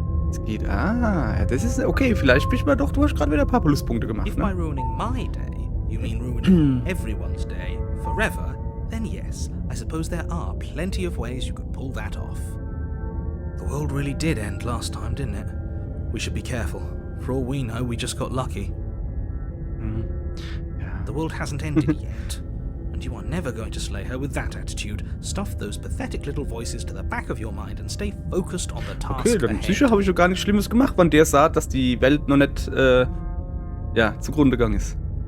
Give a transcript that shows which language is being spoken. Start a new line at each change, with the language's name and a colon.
German: Es geht, das ist, okay, vielleicht bist du doch, du hast gerade wieder ein paar Pluspunkte gemacht,
English: If by ruining my day, you mean ruining everyone's day forever, then yes, I suppose there are plenty of ways you could pull that off. The world really did end last time, didn't it? We should be careful. For all we know, we just got lucky.
German: Ja.
English: The world hasn't ended yet. And you are never going to slay her with that attitude. Stuff those pathetic little voices to the back of your mind and stay focused on the task
German: Okay, dann
English: ahead.
German: sicher habe ich ja gar nichts Schlimmes gemacht, wenn der sagt, dass die Welt noch nicht, zugrunde gegangen ist.